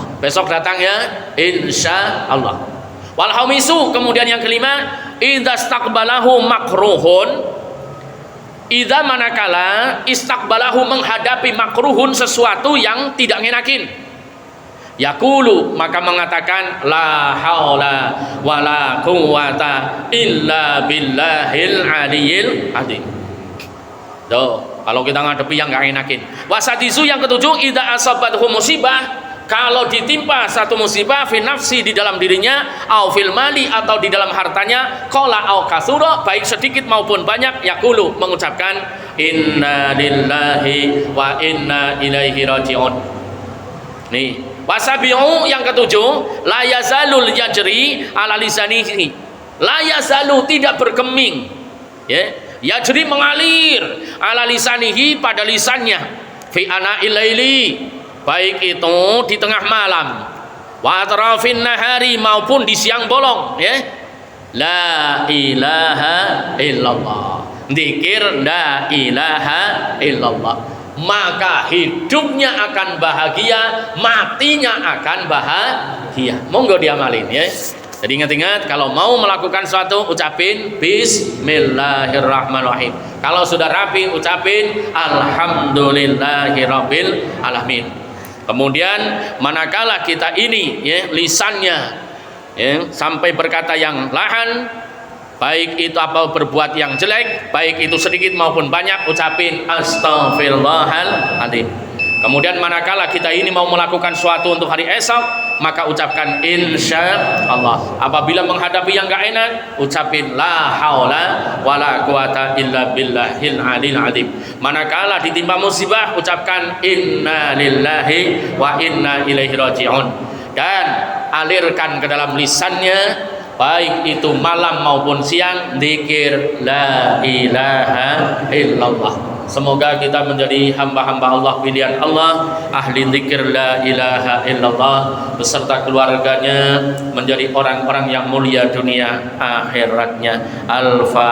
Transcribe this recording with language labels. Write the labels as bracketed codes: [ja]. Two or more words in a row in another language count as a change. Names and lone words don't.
[id] Besok datang ya, [ar] إن شاء الله. والخامس, [id] kemudian yang kelima, [ar] إذا استقبله مكروه. [id] Idza manakala istaqbalahu menghadapi makruhun, sesuatu yang tidak ngenakin. [ar] يقول, [id] maka mengatakan [ar] لا حول ولا قوة إلا بالله العلي العظيم. [id] Tuh, kalau kita ngadepi yang enggak enakin. Wasadisu, yang ketujuh, [ar] إذا أصابته مصيبة, [id] kalau ditimpa satu musibah [ar] في نفسه, [id] di dalam dirinya, [ar] أو في المال, [id] atau di dalam hartanya, [ar] قل أو كثر, [id] baik sedikit maupun banyak, yaqulu, mengucapkan [ar] إنا لله وإنا إليه راجعون. [id] Nih, wasabi'u, yang ketujuh, [ar] لا يزال يجري على لسانه لا يزال, [id] tidak bergeming, ya, yajri, mengalir, [ar] على لسانه, [id] pada lisannya, [ar] في آناء الليل, [id] baik itu di tengah malam, [ar] وأطراف النهار, [id] maupun di siang bolong, ya, [ar] لا إله إلا الله, [id] dzikir [ar] لا إله إلا الله, [id] maka hidupnya akan bahagia, matinya akan bahagia. Monggo diamalin ya. Jadi ingat-ingat, kalau mau melakukan sesuatu, ucapin bismillahirrahmanirrahim. Kalau sudah rapi, ucapin [ar] الحمد لله رب العالمين. [id] Kemudian manakala kita ini ya, lisannya ya, sampai berkata yang lahan, baik itu apa berbuat yang jelek, baik itu sedikit maupun banyak, ucapin astaghfirullahaladzim. Kemudian manakala kita ini mau melakukan sesuatu untuk hari esok, maka ucapkan [ar] إن شاء الله. [id] Apabila menghadapi yang gak enak, ucapin [ar] لا حول ولا قوة إلا بالله العلي العظيم. [id] Manakala ditimpa musibah, ucapkan [ar] إنا لله وإنا إليه راجعون. [id] Dan alirkan ke dalam lisannya, baik itu malam maupun siang, zikir [ar] لا إله إلا الله. [id] Semoga kita menjadi hamba-hamba Allah, pilihan Allah, ahli zikir [ar] لا إله إلا الله, [id] beserta keluarganya menjadi orang-orang yang mulia dunia akhiratnya.